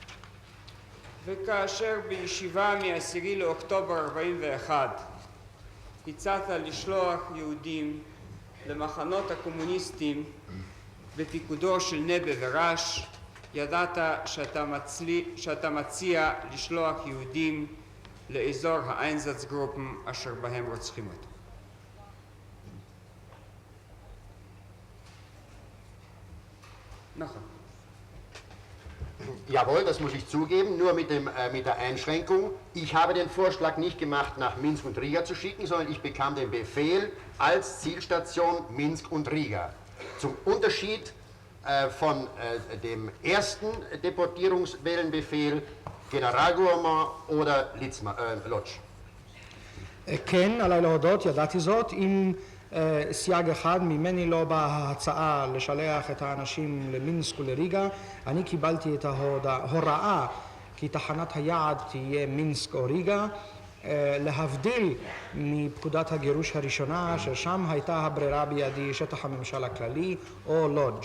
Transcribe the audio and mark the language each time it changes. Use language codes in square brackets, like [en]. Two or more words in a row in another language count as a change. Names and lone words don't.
[he] וכאשר בישיבה מ-10 לאוקטובר 41 הצעת לשלוח יהודים למחנות הקומוניסטים בפיקודו של נבה ורש, ידעת שאתה מציע לשלוח יהודים לאזור האיינזצגרופן אשר בהם רוצחים אותו. נכון. [de] Jawohl, das muss ich zugeben, nur mit der Einschränkung. Ich habe den Vorschlag nicht gemacht, nach Minsk und Riga zu schicken, sondern ich bekam den Befehl als Zielstation Minsk und Riga. Zum Unterschied von dem ersten Deportierungswellenbefehl Generalgouvernement oder Lodz. [he] כן, עליי להודות, ידעתי זאת. אם סייג אחד ממני לא באה ההצעה לשלח את האנשים למינסק ולריגה, אני קיבלתי את ההוראה כי תחנת היעד תהיה מינסק או ריגה, להבדיל מפקודת הגירוש הראשונה, ששם הייתה הברירה בידי שטח הממשל הכללי או לודג'.